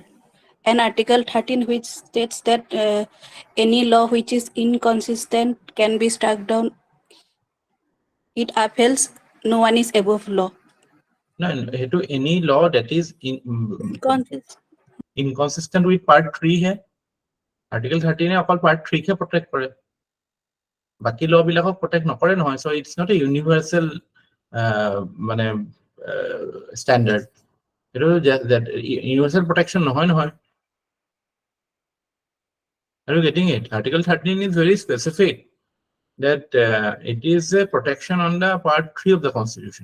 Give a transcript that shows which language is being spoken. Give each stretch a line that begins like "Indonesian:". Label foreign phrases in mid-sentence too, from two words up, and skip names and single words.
English: And Article 13, which states that any law which is inconsistent can be struck down. It upholds no one is above law. No, to any law that is inconsistent with part 3 hai.
Assamese: Article 13 hai apal part 3 ke protect kore. বাকী law বিলাকক protect নকৰে নহয়.
English: So it's not a universal standard. It is just that universal protection nohoy. Are you getting it? Article 13 is very specific that it is a protection on the part 3 of the Constitution.